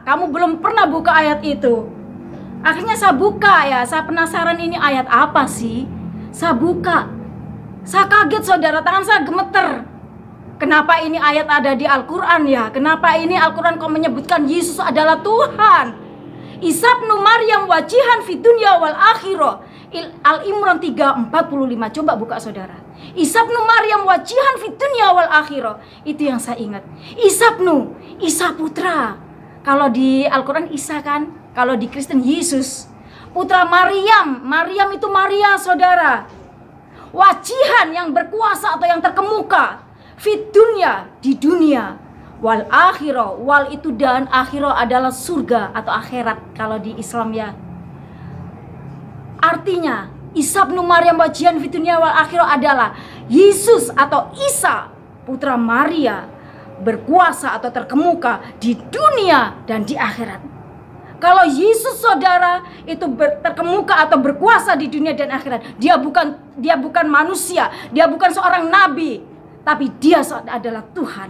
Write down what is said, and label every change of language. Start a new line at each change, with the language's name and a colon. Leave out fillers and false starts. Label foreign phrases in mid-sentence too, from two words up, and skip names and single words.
Indonesian: Kamu belum pernah buka ayat itu. Akhirnya saya buka ya, saya penasaran ini ayat apa sih? Saya buka. Saya kaget saudara, tangan saya gemeter. Kenapa ini ayat ada di Al-Quran ya? Kenapa ini Al-Quran kok menyebutkan Yesus adalah Tuhan?
Arabic: عيسى ابن مريم وجيها في الدنيا والآخرة.
Indonesian: Al-Imran 3:45. Coba buka saudara.
Arabic: عيسى ابن مريم وجيها في الدنيا والآخرة.
Indonesian: Itu yang saya ingat. Isa putra. Kalau di Al-Quran Isa kan? Kalau di Kristen Yesus, putra Maryam. Maryam itu Maria saudara. Wajihan yang berkuasa atau yang terkemuka.
Arabic: في الدنيا,
Indonesian: di dunia.
Arabic: والآخرة,
Indonesian: wal itu dan akhirah adalah surga atau akhirat kalau di Islam ya. Artinya
Arabic: عيسى ابن مريم وجيها في الدنيا والآخرة
Indonesian: adalah Yesus atau Isa putra Maria berkuasa atau terkemuka di dunia dan di akhirat. Kalau Yesus saudara itu terkemuka atau berkuasa di dunia dan akhirat, dia bukan manusia, dia bukan seorang nabi, tapi dia adalah Tuhan.